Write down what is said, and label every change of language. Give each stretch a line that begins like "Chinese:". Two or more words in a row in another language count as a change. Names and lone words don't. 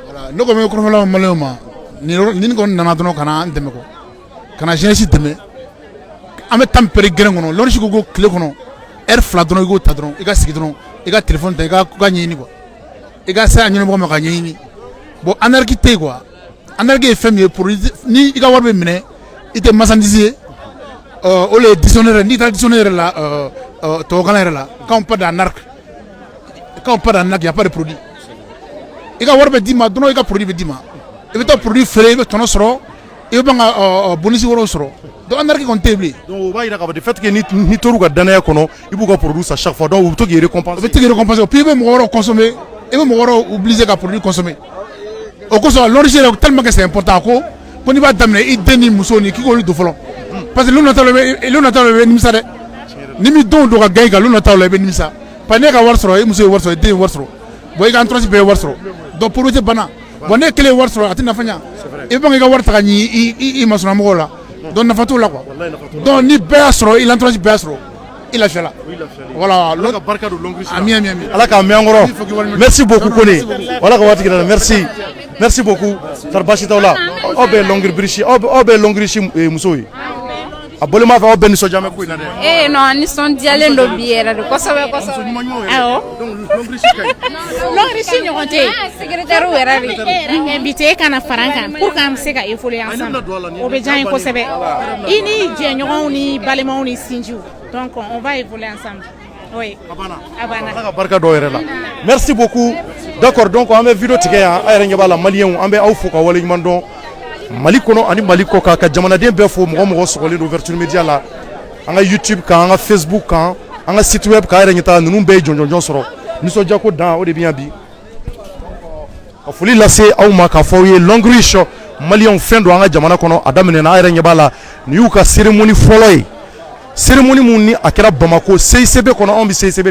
Bambara: ne kɔni bɛ kɔrɔfɔ laban maliyɛnw ma nin kɔni nana dɔrɔn ka na an dɛmɛ quoi ka na jeunesse dɛmɛ an bɛ temps période gɛlɛn kɔnɔ Longrish ko tile kɔnɔ heure 2 dɔrɔn i k'o ta dɔrɔn i ka sigi dɔrɔn i ka téléphone ta i ka ɲɛɲini quoi i ka se a ɲini mɔgɔ ma ka ɲɛɲini bon anarchie tɛ yen quoi anarchie ye fɛn min ye produit ni i ka wari bɛ minɛ i tɛ marchandise ye o le ye dictionnaire n'i taara dictionnaire la tubabukan yɛrɛ la
French: quand on parle d'anarchie il y a pas de produit
Bambara: i ka wari bɛ d'i ma dɔrɔn i ka produit bɛ d'i ma i bɛ taa produit feere i bɛ tɔnɔ sɔrɔ i bɛ ban ka bonus wɛrɛw sɔrɔ donc anarchie kɔni tɛ yen bilen donc o b'a yira k'a fɔ
French: de fait que
Bambara: ni tor'u ka danaya kɔnɔ i b'u ka produit san chaque fois donc u bɛ to k'i récompenser u bɛ to k'i récompenser puis i bɛ mɔgɔ wɛrɛw consommer i bɛ mɔgɔ wɛrɛw obligé ka produit consommer o kosɔn Longrish yɛrɛ
French: tellement que c'est important
Bambara: ko n'i b'a daminɛ i den ni muso ni k'i k'olu don fɔlɔ
French: parce que
Bambara: lu nataw la i bɛ nimisa dɛ ni min denw don ka gɛn i kan lu nataw la i bɛ nimisa
French: parce que
Bambara: ne ka wari sɔrɔ i muso ye wari sɔrɔ i den ye wari sɔrɔ bon i ka entourage bɛɛ ye wari sɔrɔ donc produit tɛ banna bon ne kelen ye wari sɔrɔ a tɛ nafa ɲa i bɛ ban k'i ka wari ta ka ɲi i masɔnna mɔgɔw la donc nafa t'o la quoi donc ni bɛɛ y'a sɔrɔ i l'entourage bɛɛ y'a sɔrɔ i lafiyala voilà Ala ka barika don Longrish ami Ala k'a mɛn an kɔrɔ
French: merci beaucoup
Bambara: Kone Ala ka waati kɛ
French: merci beaucoup
Bambara: kari baasi t'aw la aw bɛɛ ye Longrish musow ye a bɔlen m'a fɛ aw bɛɛ nisɔndiya bɛ ko in na dɛ non nisɔndiyalen don bi yɛrɛ de kosɛbɛ awɔ Longrish ɲɔgɔn tɛ yen secrétaire yɛrɛ de e invité kana fara an kan pour qu'an bɛ se ka
French: évoluer ensemble
Bambara: o bɛ diya n ye kosɛbɛ i ni jɛɲɔgɔnw ni balimaw ni sinjiw donc
French: on va évoluer ensemble oui
Bambara: a banna Ala ka barika dɔw yɛrɛ la
French: merci beaucoup d'accord
Bambara: donc an bɛ vidéo tigɛ yan a yɛrɛ ɲɛ b'a la maliyɛnw an bɛ aw fo ka waleɲuman dɔn Mali kɔnɔ ani Mali kɔ kan ka jamanaden bɛɛ fo mɔgɔ sɔgɔlen don Ouverture Media la an ka YouTube kan an ka Facebook kan an ka
French: site web
Bambara: k'a yɛrɛ ɲɛ taa ninnu bɛɛ ye jɔnjɔnjɔn sɔrɔ nisɔndiya ko dan o de bɛ yan bi ka foli lase aw ma k'a fɔ aw ye Longrish maliyɛnw fɛn don an ka jamana kɔnɔ a daminɛna a yɛrɛ ɲɛ b'a la nin y'u ka cérémonie fɔlɔ ye cérémonie mun ni a kɛra Bamako CICB kɔnɔ anw bɛ CICB